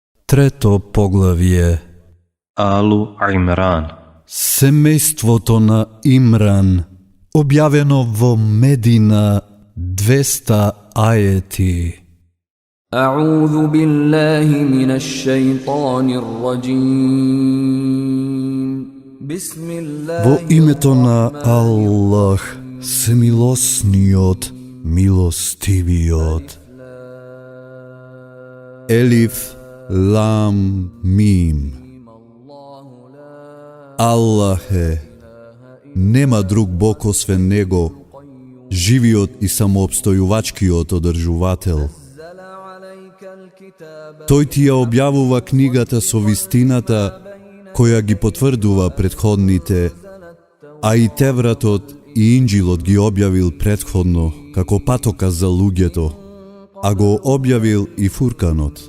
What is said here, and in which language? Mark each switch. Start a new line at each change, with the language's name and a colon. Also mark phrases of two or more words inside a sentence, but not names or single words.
Macedonian: Трето поглавје. Алу Имран. Семејството на Имран, објавено во Медина, 200 ајети.
Arabic: أعوذ بالله من الشيطان الرجيم بسم الله
Macedonian: Во името на Аллах, семилосниот, милостивиот. Елиф, лам, мим. Аллах е, нема друг Бог освен Него, живиот и самоопстојувачкиот одржувател. Тој ти ја објавува книгата со вистината, која ги потврдува претходните, а и Тевратот и Инджилот ги објавил претходно, како патоказ за луѓето, а го објавил и Фурканот.